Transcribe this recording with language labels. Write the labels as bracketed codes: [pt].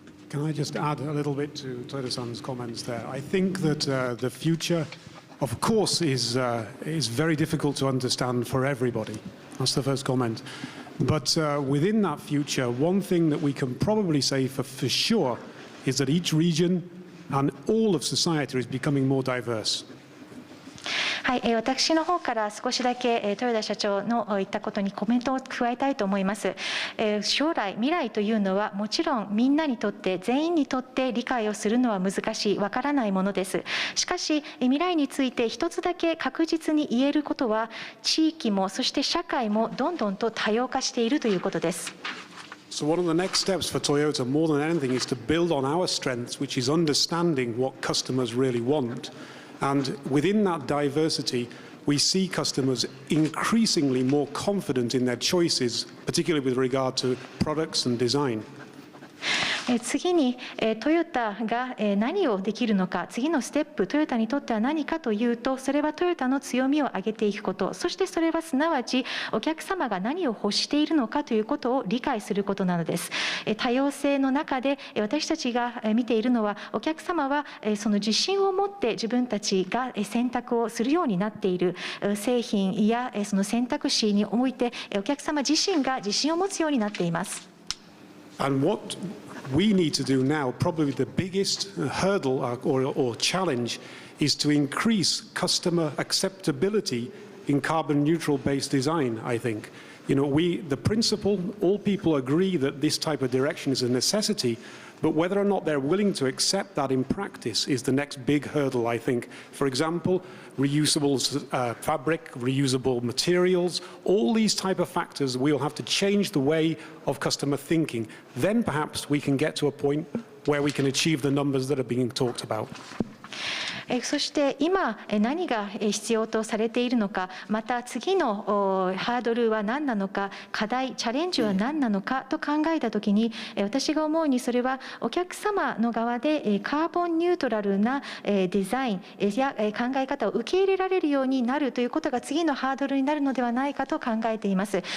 [en] Can I just add a little bit to Toyoda-san's comments there? I think that the future, of course, is very difficult to understand for everybody. That's the first comment. But within that future, one thing that we can probably say for sure is that each region and all of society is becoming more diverse. [ja] はい、私の方から少しだけ豊田社長の言ったことにコメントを加えたいと思います。将来、未来というのはもちろんみんなにとって全員にとって理解をするのは難しい、わからないものです。しかし未来について一つだけ確実に言えることは、地域もそして社会もどんどんと多様化しているということです。 [en] So one of the next steps for Toyota, more than anything, is to build on our strengths, which is understanding what customers really want. And within that diversity, we see customers increasingly more confident in their choices, particularly with regard to products and design. [ja] 次にトヨタが何をできるのか、次のステップ、トヨタにとっては何かというと、それはトヨタの強みを上げていくこと、そしてそれはすなわちお客様が何を欲しているのかということを理解することなのです。多様性の中で私たちが見ているのは、お客様はその自信を持って自分たちが選択をするようになっている製品やその選択肢においてお客様自身が自信を持つようになっています。 [en] And what we need to do now, probably the biggest hurdle or challenge, is to increase customer acceptability in carbon neutral based design, I think. You know, the principle, all people agree that this type of direction is a necessity, but whether or not they're willing to accept that in practice is the next big hurdle, I think. For example, reusable fabric, reusable materials, all these type of factors, we'll have to change the way of customer thinking. Then perhaps we can get to a point where we can achieve the numbers that are being talked about. [ja] そして今何が必要とされているのか、また次のハードルは何なのか、課題チャレンジは何なのかと考えたときに、私が思うにそれはお客様の側でカーボンニュートラルなデザインや考え方を受け入れられるようになるということが次のハードルになるのではないかと考えています。